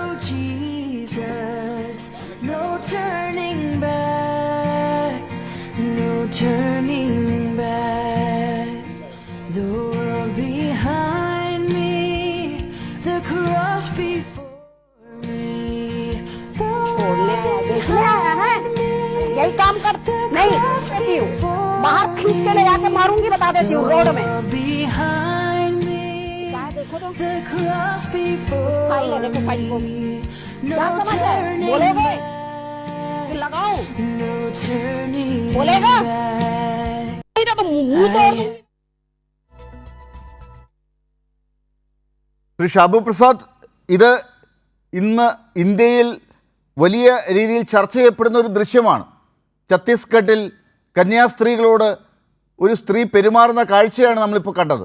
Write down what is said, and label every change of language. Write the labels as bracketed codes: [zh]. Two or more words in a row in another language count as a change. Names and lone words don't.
[en] Jesus, no turning back, no turning back. The world behind me, the cross behind [hi] छोड़ने आया बेचने आया है, यही काम कर नहीं देती हूँ, बाहर खींच के ले जाके मारूंगी, बता देती हूँ रोड में। देखो तो फाइल है, देखो फाइल को क्या समझ है, बोलोगे लगाओ, बोलेगा तो मुंह तोड़ दूंगी। [ml] ശ്രീ ഷാബു പ്രസാദ്, ഇത് ഇന്ന് ഇന്ത്യയിൽ വലിയ രീതിയിൽ ചർച്ച ചെയ്യപ്പെടുന്ന ഒരു ദൃശ്യമാണ്. ഛത്തീസ്ഗഡിൽ കന്യാസ്ത്രീകളോട് ഒരു സ്ത്രീ പെരുമാറുന്ന കാഴ്ചയാണ് നമ്മളിപ്പോൾ കണ്ടത്.